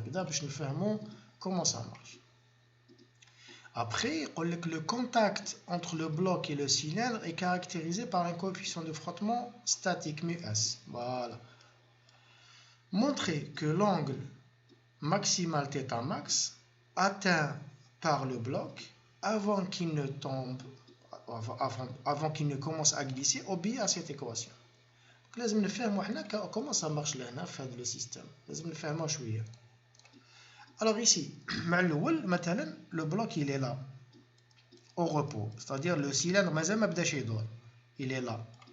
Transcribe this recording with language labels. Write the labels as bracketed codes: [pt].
[fr] Je vais comment ça marche. Après, le contact entre le bloc et le cylindre est caractérisé par un coefficient de frottement statique μs. Voilà. Montrer que l'angle maximal θ max atteint par le bloc avant qu'il ne tombe, avant qu'il ne commence à glisser, obéit à cette équation. [ar] لازم نفهموا حنا [fr] comment ça marche [ar] لهنا في هذا le système. لازم نفهموا شوية. [fr] Alors ici, [ar] مع الأول مثلا [fr] le bloc il est là. Au repos, c'est-à-dire le cylindre [ar] مازال ما بداش يدور, [fr] il est là.